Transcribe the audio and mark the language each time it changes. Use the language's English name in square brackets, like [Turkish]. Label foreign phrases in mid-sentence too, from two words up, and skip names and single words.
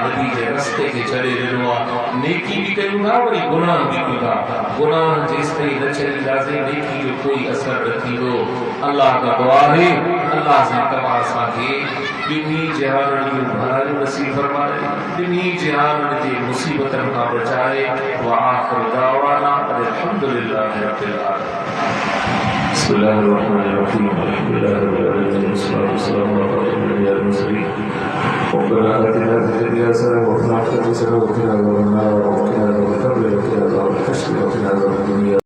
[Sindhi] नबी जे रस्ते खे छॾे ॾिनो आहे नेकी बि कयूं था वरी गुनाह बि कयूं था गुनाह जेसिताईं न छॾींदासीं नेकी जो कोई असर न थींदो अलाह का दुआ आहे अलाह से तव्हां असांखे ॿिन्ही जहाननि जूं भलायूं नसीब फरमाए ॿिन्ही जहाननि जे मुसीबतनि खां बचाए [Arabic] وآخر دعوانا الحمد لله رب العالمين بسم الله الرحمن الرحيم الحمد لله رب العالمين والصلاة والسلام على أشرف المرسلين ربنا آتنا في الدنيا حسنة وفي الآخرة حسنة وقنا عذاب النار وقنا عذاب القبر وقنا عذاب الحشر وقنا عذاب الدنيا